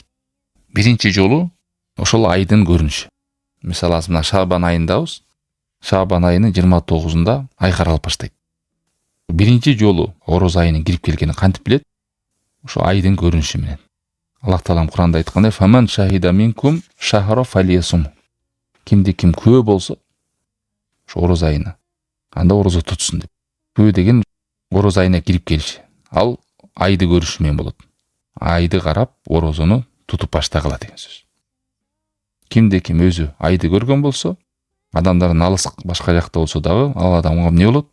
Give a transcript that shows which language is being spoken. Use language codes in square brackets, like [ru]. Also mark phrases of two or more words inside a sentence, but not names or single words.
[ky] Биринчи жолу ошол айдын көрүнүшү. Мисалы мына Шабан айындабыз. Шабан айынын 29-унда ай каралып баштайт. Биринчи жолу ороз айынын кирип келгенин кантип билет? Ошо айдын көрүнүшү менен. Аллах Таалам Куранда айткандай: [ar] "فمن شهد منكم الشهر فليصمه." [ky] Кимди ким күбө болсо, ошо ороз айына анда орозо тутсун деп. Күбө деген ороз айына кирип келиши. Ал айды көрүш менен болот. Айды карап орозону тутуп баштагыла деген сөз. Кимди ким өзү айды көргөн болсо, адамдардын алыс башка жакта болсо дагы, ал адамга эмне болот?